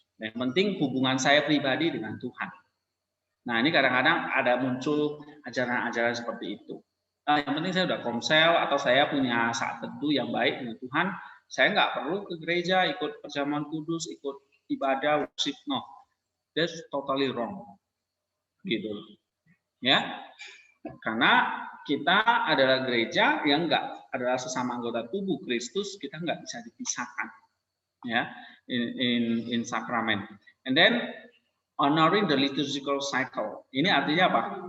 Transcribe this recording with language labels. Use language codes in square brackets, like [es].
[id] Yang penting hubungan saya pribadi dengan Tuhan. Nah, ini kadang-kadang ada muncul ajaran-ajaran seperti itu. Yang penting saya udah komsel atau saya punya saat teduh yang baik dengan Tuhan, saya nggak perlu ke gereja, ikut perjamuan kudus, ikut ibadah, worship. [en] No, that's totally wrong. [id] Gitu. Ya. Karena kita adalah gereja yang adalah sesama anggota tubuh Kristus, kita nggak bisa dipisahkan, ya, [en] in sacrament. And then honoring the liturgical cycle. [id] Ini artinya apa?